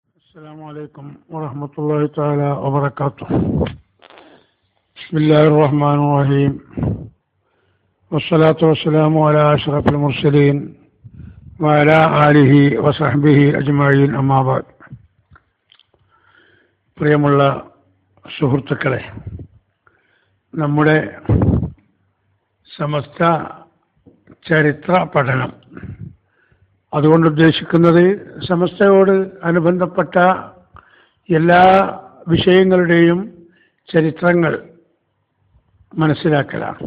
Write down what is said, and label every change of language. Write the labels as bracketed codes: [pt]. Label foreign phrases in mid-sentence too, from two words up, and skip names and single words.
[ar] السلام عليكم ورحمة الله تعالى وبركاته. بسم الله الرحمن الرحيم، والصلاة والسلام على أشرف المرسلين وعلى آله وصحبه أجمعين أما بعد. [ml] പ്രിയമുള്ള സുഹൃത്തുക്കളെ, നമ്മുടെ സമസ്ത ചരിത്ര പഠനം അതുകൊണ്ട് ഉദ്ദേശിക്കുന്നത് സമസ്തയോട് അനുബന്ധപ്പെട്ട എല്ലാ വിഷയങ്ങളുടെയും ചരിത്രങ്ങൾ മനസ്സിലാക്കലാണ്.